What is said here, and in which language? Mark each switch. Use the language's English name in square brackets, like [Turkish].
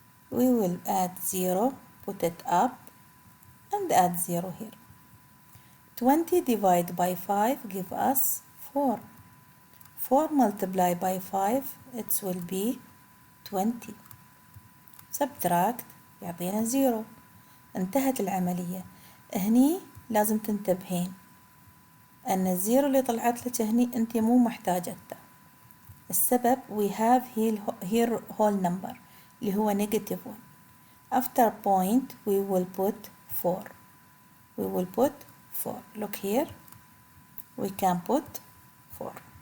[English] We will add 0, put it up, and add 0 here. 20 divide by 5 give us 4. 4 multiplied by 5 it will be 20. Subtract [Arabic] يعطينا 0. انتهت العملية. هني لازم تنتبهين أن الزيرو اللي طلعت لك هني أنت مو محتاجتها. السبب [English] we have here whole number [Arabic] اللي هو [English] -1. After point we will put 4. We will put 4. Look here. We can put 4.